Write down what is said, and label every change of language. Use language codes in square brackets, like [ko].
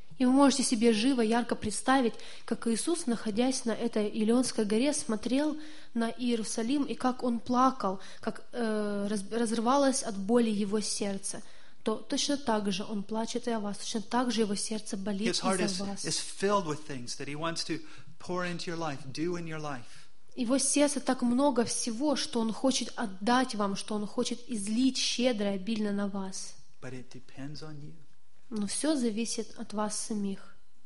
[ru] И вы можете себе живо, ярко представить, как Иисус, находясь на этой Елеонской горе, смотрел на Иерусалим, и как Он плакал, как разрывалось от боли Его сердце. То точно так же Он плачет и о вас, точно так же Его сердце болит из-за вас. [en] His heart is filled with things that He wants to pour into your life, do in your life. [ru] Его сердце так много всего, что Он хочет отдать вам, что Он хочет излить щедро и обильно на вас. [en] But it depends on you. [ru] Но все зависит от вас самих.